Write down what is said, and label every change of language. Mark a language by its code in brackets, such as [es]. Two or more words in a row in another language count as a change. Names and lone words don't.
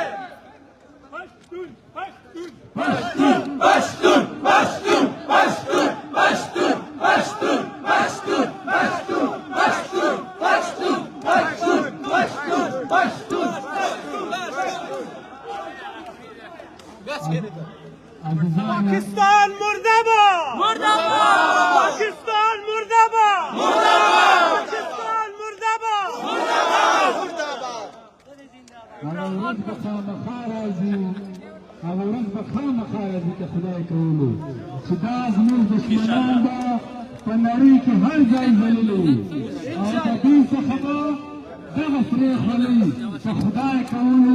[ur] پشتون پشتون پشتون پشتون پشتون پشتون پشتون پشتون پشتون پشتون پشتون پشتون پشتون پاکستان مردہ باد مردہ باد پاکستان مردہ باد مردہ باد پاکستان مردہ باد مردہ باد مردہ باد [ps] هغه ورځ به خامخا راځي، هغه ورځ به خامخا راځي که خدای کولو چې دا زموږ دښمنان به په نړۍ کې هر ځای ځللي وي او د دوی څخه به دغه سرې خولۍ په خدای کولو